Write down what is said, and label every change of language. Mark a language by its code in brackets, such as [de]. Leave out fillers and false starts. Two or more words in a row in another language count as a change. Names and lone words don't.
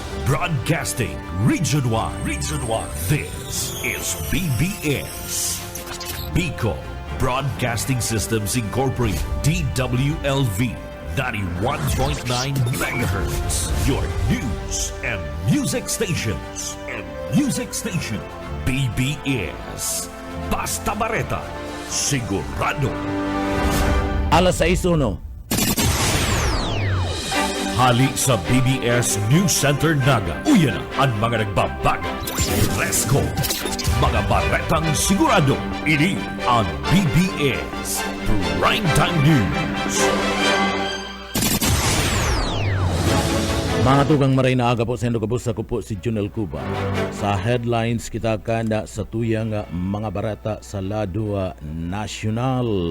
[en] Broadcasting Region 1. Region 1. This is BBS. Bicol Broadcasting Systems Incorporated. DWLV 91.9 megahertz. Your news and music stations. [bik] BBS. Basta Bareta. Sigurado. Alas 6:01. Hali sa BBS News Center Naga. Uyan na ang mga nagbabago. [en] Let's go! [bik] Mga baretang sigurado. Ini ang BBS Primetime News. Mga tugang maray na aga po sa Kabus, ako po si Junel Cuba. Sa headlines kita kanda sa tuyang mga barata sa lado nasyonal.